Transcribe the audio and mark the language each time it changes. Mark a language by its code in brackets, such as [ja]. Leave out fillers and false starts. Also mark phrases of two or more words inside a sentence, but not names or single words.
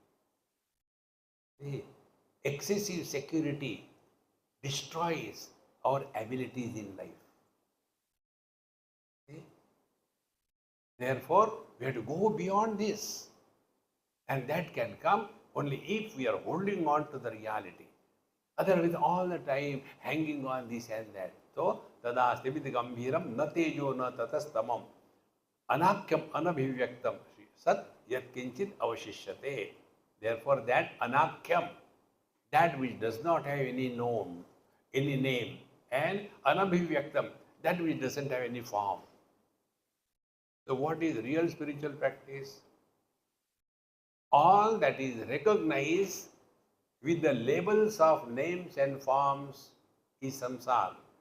[en] See, excessive security destroys our abilities in life. See? Therefore, we have to go beyond this. And that can come only if we are holding on to the reality. Otherwise, all the time hanging on this and that. So, [sa] तदा स्तिबित् गम्भीरम् न तेजो न ततस्तमम् अनाख्यम् अनभिव्यक्तम् सत् यत् किञ्चित् अवशिष्यते. [en] Therefore, that anakyam, that which does not have any name, and anabhivyaktam, that which doesn't have any form. So, what is real spiritual practice? All that is recognized with the labels of names and forms is samsara.